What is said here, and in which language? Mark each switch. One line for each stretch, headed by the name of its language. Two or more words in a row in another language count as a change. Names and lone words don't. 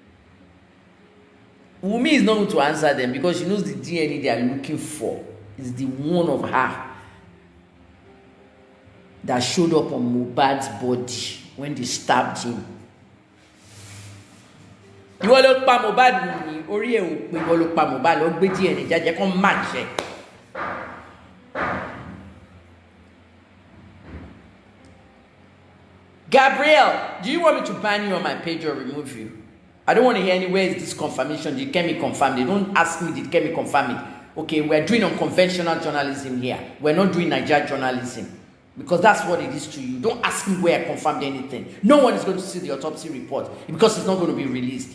English: Wumi is not going to answer them because she knows the DNA they are looking for is the one of her that showed up on Mohbad's body when they stabbed him. You want to
Yoruba: pa Mohbad ni ori e o pe ìwọ ló pa Mohbad lọ gbé DNA jáde kon match e.
English: Gabriel, do you want me to ban you on my page or remove you? I don't want to hear any where is this confirmation. Did Kemi confirm? They don't ask me did Kemi confirm it. Okay, we're doing unconventional journalism here. We're not doing Nigeria journalism. Because that's what it is to you. Don't ask me where I confirmed anything. No one is going to see the autopsy report because it's not going to be released.